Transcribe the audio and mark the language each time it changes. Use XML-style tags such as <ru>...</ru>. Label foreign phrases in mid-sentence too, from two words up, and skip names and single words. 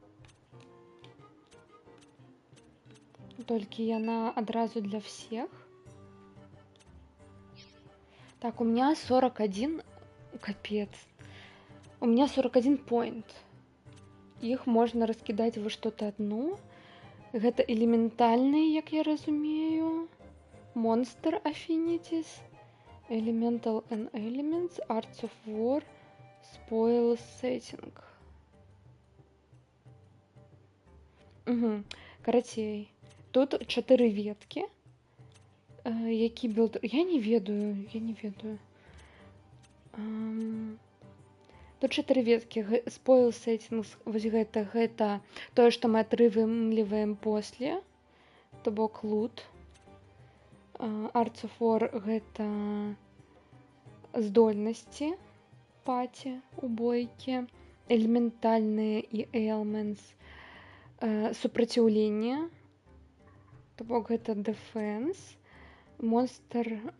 <be>Толькі яна адразу для всех.</be> <ru>Так, у меня 41, капец. У меня 41 point. Их можно раскидать во что-то одно.</ru> <be>Гэта элементальные, як я разумею.</be> <en>Monster Affinities. Elemental and Elements. Arts of War. Spoil Setting. Угу.</en> <be>Карацей. Тут 4 ветки. Які білд... Я не ведаю. Тут 4 веткі.</be> <en>Spoil Settings,</en> <be>вось гэта тое, што мы атрымліваем после, то бок лут. Arts of War гэта здольнасці паці у бойкі, элементальныя і elements, супраціўленне, то бок гэта defense.</be> <ru>Монстр.</ru>